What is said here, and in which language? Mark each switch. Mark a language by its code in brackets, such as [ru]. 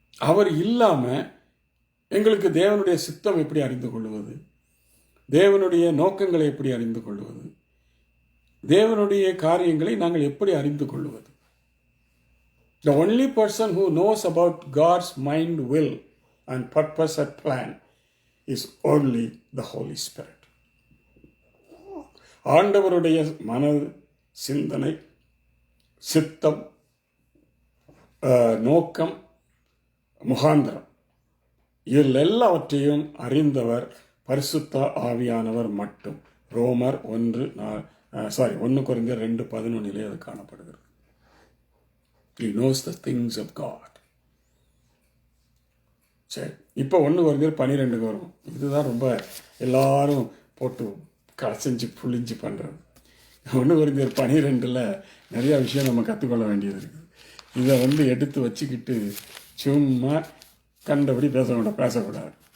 [ta] அவர் இல்லாம எங்களுக்கு தேவனுடைய சித்தம் எப்படி அறிந்து கொள்வது? தேவனுடைய நோக்கங்களை எப்படி அறிந்து கொள்வது? தேவனுடைய காரியங்களை நாங்கள் எப்படி அறிந்து கொள்வது? [en] The only person who knows about God's mind, will and purpose and plan is only the Holy Spirit. [ta] ஆண்டவருடைய மனது, சிந்தனை, சித்தம், நோக்கம், முகாந்திரம், இதில் எல்லாவற்றையும் அறிந்தவர் பரிசுத்த ஆவியானவர் மட்டும். ரோமர் 1 கொரிந்தியர் 2:11 அது காணப்படுகிறது. [en] He knows the things of God. [ta] சரி, இப்போ 1 கொரிந்தியர் 12 வரும். இதுதான் ரொம்ப எல்லாரும் போட்டு கசைஞ்சு புளிஞ்சு பண்ணுறது. 1 கொரிந்தியர் 12 நிறையா விஷயம் நம்ம கற்றுக்கொள்ள வேண்டியது இருக்குது. இதை எடுத்து வச்சுக்கிட்டு சும்மா கண்டபடி பேசக்கூடாது.